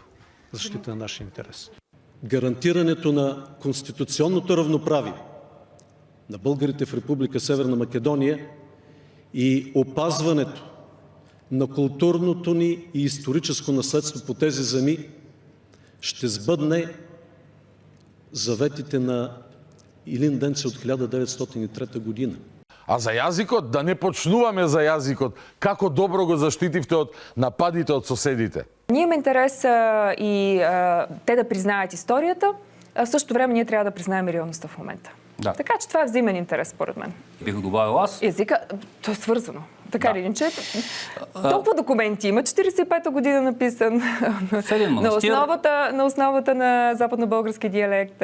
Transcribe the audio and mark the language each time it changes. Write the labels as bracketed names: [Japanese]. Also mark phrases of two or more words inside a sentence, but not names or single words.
[Bulgarian] Защита на нашия интерес. Гарантирането на конституционното равноправие на българите в Република Северна Македония и опазването на културното ни и историческо наследство по тези земи ще сбъдне заветите на Илин Денце от 1903 година. [Macedonian] А за јазикот, да не почнуваме за јазикот, како добро го заштитивте од нападите од соседите? [Bulgarian] Ние имаме интерес и те да признаят историята, а в същото време ние трябва да признаем реалността в момента. Да. Така че това е взаимен интерес, според мен. Бих добавил аз. Езика, то е свързано. Така или иначе, толкова документи има, 45-та година написан на основата на западно-български диалект.